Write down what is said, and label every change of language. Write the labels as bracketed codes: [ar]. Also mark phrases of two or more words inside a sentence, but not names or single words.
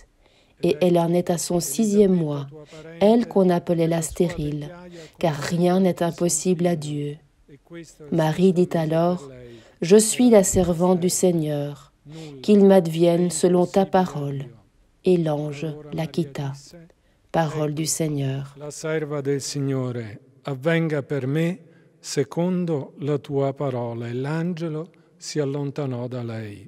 [fr] Et elle en est à son 6e mois, elle qu'on appelait la stérile, car rien n'est impossible à Dieu. » Marie dit alors, « Je suis la servante du Seigneur, qu'il m'advienne selon ta parole. » Et l'ange la quitta. Parole du Seigneur. [it] La serva del Signore, avvenga per me secondo la tua parola. E l'angelo si allontanò da lei.